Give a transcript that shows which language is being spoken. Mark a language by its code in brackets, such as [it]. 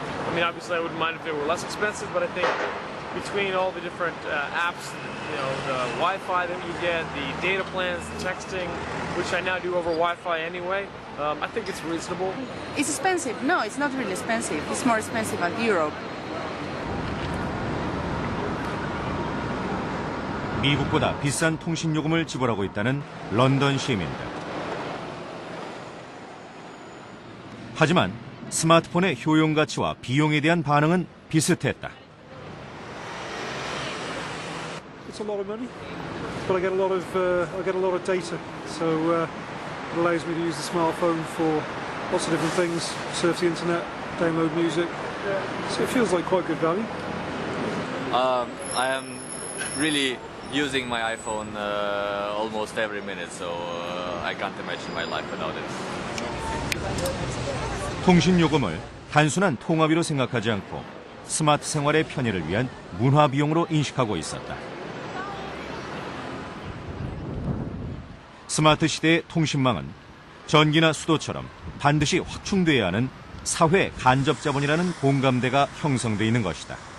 [en] I mean, obviously, I wouldn't mind if it were less expensive, but I think between all the different apps, the Wi-Fi that you get, the data plans, the texting, which I now do over Wi-Fi anyway, I think it's reasonable. It's expensive. No, it's not really expensive. It's more expensive than Europe. [ko] 미국보다 비싼 통신 요금을 지불하고 있다는 런던 시민들. 하지만 스마트폰의 효용 가치와 비용에 대한 반응은 비슷했다. [en] It's a lot of money, but I get a lot of data, so it allows me to use the smartphone for lots of different things, surf the internet, download music. So it feels like quite good value. I am really using my iPhone almost every minute, so I can't imagine my life without it. [ko] 통신 요금을 단순한 통화비로 생각하지 않고 스마트 생활의 편의를 위한 문화 비용으로 인식하고 있었다. 스마트 시대의 통신망은 전기나 수도처럼 반드시 확충돼야 하는 사회 간접 자본이라는 공감대가 형성돼 있는 것이다.